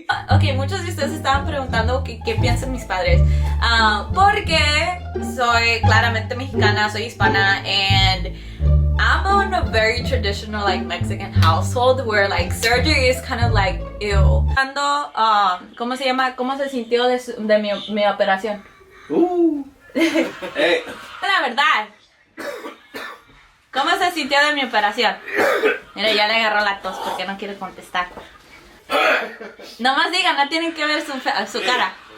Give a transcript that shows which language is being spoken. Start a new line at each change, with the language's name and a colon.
Spanish: Ok, muchos de ustedes estaban preguntando qué piensan mis padres. Porque soy claramente mexicana, soy hispana,
English: and I'm in a very traditional, like, Mexican household where, like, surgery is kind of like, ew.
Spanish: ¿Cómo se llama? ¿Cómo se sintió de mi operación? Hey. La verdad. ¿Cómo se sintió de mi operación? Mira, ya le agarró la tos porque no quiere contestar. Nomás digan, no tienen que ver su cara.